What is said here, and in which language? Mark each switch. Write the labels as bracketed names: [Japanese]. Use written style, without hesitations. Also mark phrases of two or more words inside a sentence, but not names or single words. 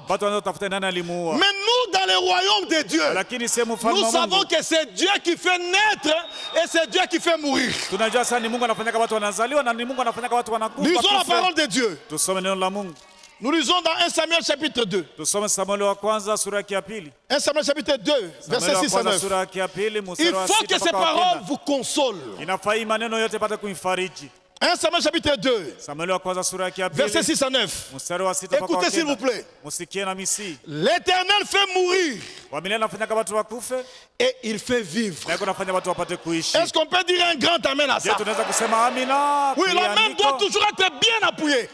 [French] Mais nous, dans le royaume de Dieu, nous savons que c'est Dieu qui fait naître et c'est Dieu qui fait mourir. Lisons la parole de Dieu. Nous lisons dans 1 Samuel chapitre 2. [Swahili] 1 Samuel wa kwanza sura ya pili. [French] 1 Samuel chapitre 2 verset 6 à 9. [Swahili] Sura ya pili [French] Il faut que ces paroles vous consolent. [Swahili] Inafai maneno yote pata kuifariji. [French] 1 Samuel chapitre 2 verset 6 à 9. Écoutez s'il vous plaît. L'Éternel fait mourir et il fait vivre. Est-ce qu'on peut dire un grand amen à ça? Oui, l'amen doit toujours être bien appuyé.